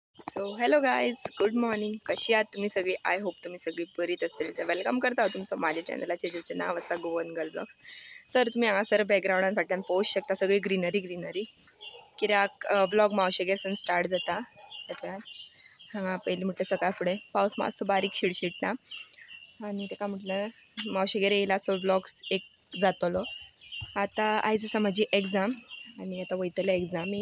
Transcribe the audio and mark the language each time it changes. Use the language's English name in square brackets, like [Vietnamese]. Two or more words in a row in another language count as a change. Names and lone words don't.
[English] So hello guys, good morning. [Marathi] कशी आहात तुम्ही सगळी? [English] I hope [Marathi] तुम्ही सगळी बरीच असतील. तर वेलकम करता तुमचं माझ्या चॅनलाचे ज्याचे नाव असा गोवन गर्ल ब्लॉग्स. [Konkani] तर तुम्ही हांगासर बॅकग्राउंडान फाटल्यान पळोवंक शकता सगळी ग्रीनरी कित्याक ब्लॉग मावशेगेरसून स्टार्ट जाता. हांगा पयलीं म्हटल्यार सकाळ फुडें पावस मातसो बारीक शिडशिडटा आनी ताका म्हटल्यार मावशेगेर येयला सो ब्लॉग्स एक जातलो. आतां आयज आसा म्हाजी एग्जाम आनी आतां वयतलें एग्जामीक.